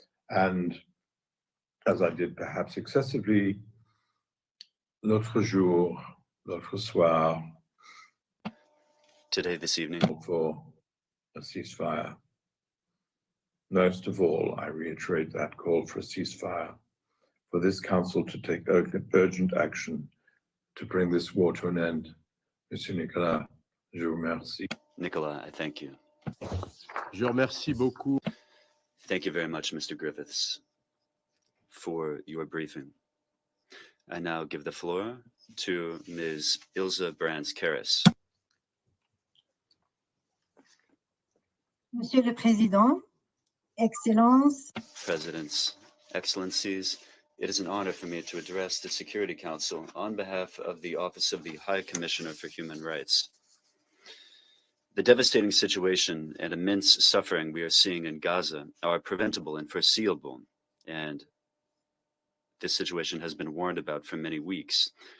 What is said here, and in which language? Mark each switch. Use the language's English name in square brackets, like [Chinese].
[English] And as I did perhaps excessively, [French] l'autre jour, l'autre soir, [English] today, this evening, for a ceasefire. Most of all, I reiterate that call for a ceasefire, for this council to take urgent action to bring this war to an end. [French] Monsieur Nicolas, je vous remercie. [English] Nicolas, I thank you. [French] Je remercie beaucoup. [English] Thank you very much, Mr. Griffiths, for your briefing. I now give the floor to Ms. Ilse Brands-Karras. [French] Monsieur le Président, Excellences, [English] Presidents, Excellencies, it is an honor for me to address the Security Council on behalf of the Office of the High Commissioner for Human Rights. The devastating situation and immense suffering we are seeing in Gaza are preventable and foreseeable, and this situation has been warned about for many weeks.